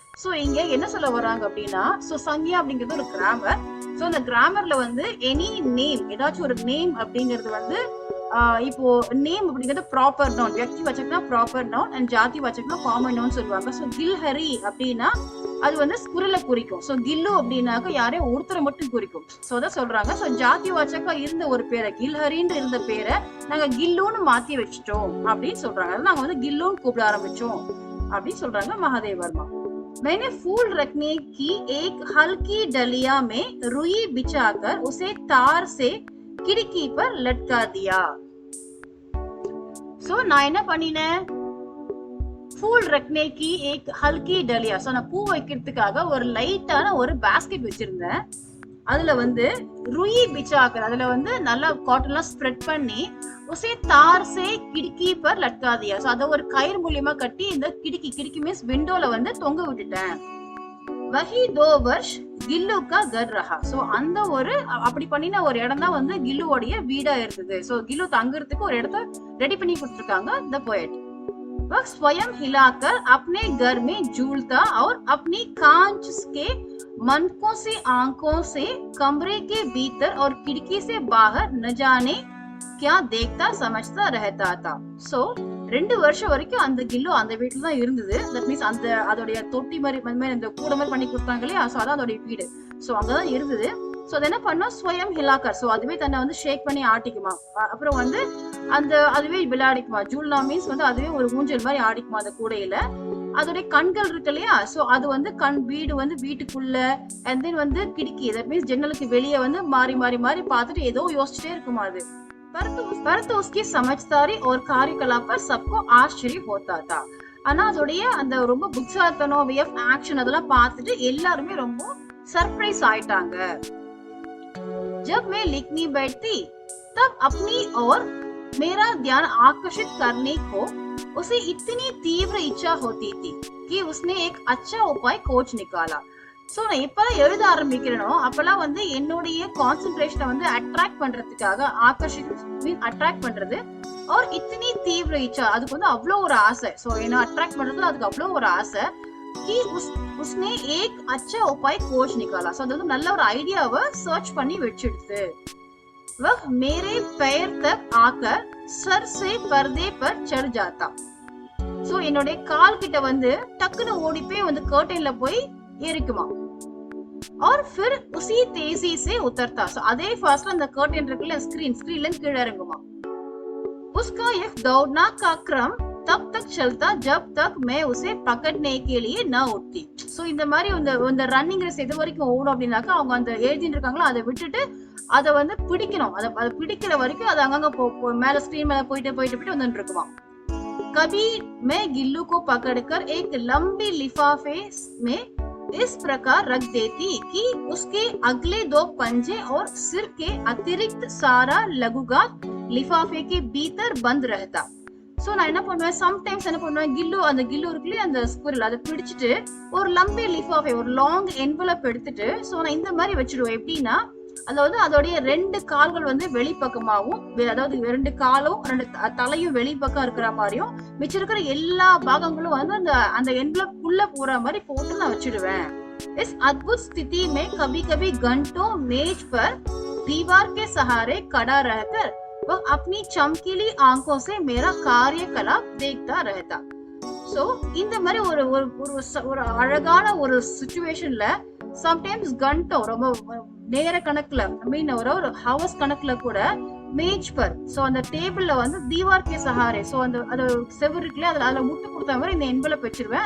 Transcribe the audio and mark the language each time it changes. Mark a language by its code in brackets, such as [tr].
[ta] So இங்க என்ன சொல்ல வராங்க அப்படின்னா, சோ சங்யா அப்படிங்கிறது ஒரு கிராமர். சோ அந்த கிராமர்ல வந்து எனி நேம், ஏதாச்சும் ஒரு நேம் அப்படிங்கிறது வந்து இப்போ நேம் அப்படிங்கிறது ப்ராப்பர் நவுன், வியக்தி வச்சக்னா ப்ராப்பர் நவுன் அண்ட் ஜாதி வச்சக்னா காமன் நவுன் சொல்லுவாங்க. சோ கில்ஹரி அப்படின்னா அது வந்து ஸ்குரலை குறிக்கும். சோ கில்லு அப்படின்னாக்க யாரையும் ஒருத்தரை மட்டும் குறிக்கும். சோ அதான் சொல்றாங்க. சோ ஜாதி வாச்சக்கா இருந்த ஒரு பேரை, கில்ஹரின்னு இருந்த பேரை நாங்க கில்லுன்னு மாத்தி வச்சிட்டோம் அப்படின்னு சொல்றாங்க. நாங்க வந்து கில்லுன்னு கூப்பிட ஆரம்பிச்சோம் அப்படின்னு சொல்றாங்க महादेव वर्मा. [hi] मैंने फूल रखने की एक हल्की डलिया में रुई बिछाकर उसे तार से खिड़की पर लटका दिया. [ta] सो நான் என்ன பண்ணினேன், [hi] फूल रखने की एक हल्की डलिया, [ta] சோ நான் பூ வைக்கிறதுக்காக ஒரு லைட்டான ஒரு பாஸ்கெட் வச்சிருந்தேன். அதுல வந்து [hi] रुई बिछाकर, [ta] அதுல வந்து நல்லா காட்டன்லாம் ஸ்ப்ரெட் பண்ணி [hi] उसे तार से खिड़की पर लटका दिया. [ta] சோ அத ஒரு கயிறு மூலமா கட்டி இந்த கிடுக்கி மீன்ஸ் விண்டோல வந்து தொங்க விட்டுட்டேன். [hi] वही 2 वर्ष गिल्लू का घर रहा. [ta] சோ அந்த ஒரு அப்படி பண்ணின ஒரு இடம் தான் வந்து கில்லுவோடைய வீடா இருந்தது. சோ கில்லு தங்குறதுக்கு ஒரு இடத்தை ரெடி பண்ணி கொடுத்திருக்காங்க [en] The poet. [hi] वह स्वयं हिलाकर अपने घर में झूलता और अपनी कांच के मनकों से आंखों से कमरे के भीतर और खिड़की से बाहर न जाने क्या देखता समझता रहता था. [ta] சோ 2 வருஷம் வரைக்கும் அந்த கில்லு அந்த வீட்டுல தான் இருந்தது. தட் மீன்ஸ் அந்த அதோடைய தொட்டி மாதிரி இந்த கூட மாதிரி பண்ணி கொடுத்தாங்க இல்லையா, சோ அதான் அதோடைய வீடு. சோ அங்கதான் இருந்தது. சோ அது என்ன பண்ணோம், ஸ்வயம் ஹிலாக்கர், சோ அதுவே தன்னை வந்து ஷேக் பண்ணி ஆட்டிக்குமா, அப்புறம் வந்து அந்த அதுவே விளையாடிக்குமா. ஜூல்னா மீன்ஸ் வந்து அதுவே ஒரு ஊஞ்சல் மாதிரி ஆடிக்குமா அந்த கூடையில. அதோடைய கண்கள் இருக்கு இல்லையா, சோ அது வந்து வீடு வந்து வீட்டுக்குள்ள அண்ட் தென் வந்து கிடுக்கி, தட் மீன்ஸ் ஜன்னலுக்கு வெளியே வந்து மாறி மாறி மாறி பார்த்துட்டு ஏதோ யோசிச்சுட்டே இருக்குமா அது. [hi] परंतु उसकी समझदारी और कार्यकलाप पर सबको आश्चर्य होता था. [ta] ஆனா அதோடைய அந்த ரொம்ப புத்திசாலித்தனம், வே ஆஃப் ஆக்ஷன் அதெல்லாம் பார்த்துட்டு எல்லாருமே ரொம்ப சர்ப்ரைஸ் ஆயிட்டாங்க. [hi] जब मैं लिखने बैठती तब अपनी ओर मेरा ध्यान आकर्षित करने को उसे इतनी तीव्र इच्छा होती थी कि उसने एक अच्छा उपाय खोज निकाला. [ta] சோ நான் எப்பெல்லாம் எழுத ஆரம்பிக்கிறேனோ அப்பெல்லாம் வந்து என்னுடைய கான்சென்ட்ரேஷனை வந்து அட்ராக்ட் பண்றதுக்காக, அட்ராக்ட் பண்றது [hi] और इतनी तीव्र इच्छा, [ta] அதுக்கு வந்து அவ்வளோ ஒரு ஆசை. சோ என்ன அட்ராக்ட் பண்றதுல அதுக்கு அவ்வளோ ஒரு ஆசை. [hi] कि उसने एक अच्छा उपाय खोज निकाला. [ta] சோ அது நல்ல ஒரு ஐடியாவை சர்ச் பண்ணி வெச்சிடுது. [hi] वह मेरे पैर तक आकर सर से पर्दे पर चढ़ जाता. [ta] சோ என்னோட கால் கிட்ட வந்து டக்குன்னு ஓடி போய் வந்து கர்டைன்ல போய் ஏறிக்குமா. [hi] और फिर उसी तेजी से उतरता. [ta] सो அதே ஃபாஸ்ட்ல அந்த கர்டன் இருக்குல, ஸ்கிரீன்ல கீழ இறங்குமா. [hi] उसका एक दौड़ना का क्रम तब तक चलता जब तक मैं उसे पकड़ने के लिए न उठती. [ta] சோ இந்த மாதிரி இந்த ரன்னிங் ரேஸ் எது வரைக்கும் ஓடும் அப்படின்னாக்கா அவங்க அந்த எழுதிட்டு இருக்காங்களோ அதை விட்டுட்டு அதை வந்து பிடிக்கணும். அதை பிடிக்கிற வரைக்கும் அது அங்கங்க மேல ஸ்கிரீன் மேல போயிட்டு வந்துட்டு இருக்குமா. [hi] कभी मैं गिल्लू को पकड़कर एक लंबी लिफाफे में इस प्रकार रख देती कि उसके अगले 2 पंजे और सिर के अतिरिक्त सारा लघुगात लिफाफे के भीतर बंद रहता. [ta] சோ நான் என்ன பண்ணுவேன், சம்டைம்ஸ் என்ன பண்ணுவேன், அந்த கில்லு இருக்குல்ல அந்த ஸ்குரில் அதை பிடிச்சிட்டு ஒரு லம்பி லிஃபாஃபே, ஒரு லாங் என்வலப் எடுத்துட்டு சோ நான் இந்த மாதிரி வச்சிடுவேன். எப்படின்னா அதாவது அதோடைய 2 கால்கள் வந்து வெளிப்பக்கமாவும், அதாவது 2 காலும் 2 தலையும் வெளிப்பக்கம் இருக்கிற மாதிரியும் மிச்சம் இருக்கிற எல்லா பாகங்களும் வந்து அந்த என்வலப் குள்ள போற மாதிரி போட்டு நான் வச்சிடுவேன். [hi] इस अद्भुत स्थिति में कभी-कभी घंटों मेज पर दीवार के सहारे खड़ा रहकर वह अपनी चमकीली आंखों से मेरा कार्यकलाप देखता रहता. [ta] சோ இந்த மாதிரி ஒரு அழகான ஒரு சிச்சுவேஷன்ல சம்டைம்ஸ் கண்டோ ரொம்ப நேர கணக்குல மீன் ஒரு ஹவர்ஸ் கணக்குல கூட மேஜ் பர் சோ அந்த டேபிள்ல வந்து தீவார் கே சஹாரே சோ அந்த அது செவர் இருக்குல்ல அதுல முட்டு கொடுத்த மாதிரி இந்த என்வலப் வச்சிருவேன்.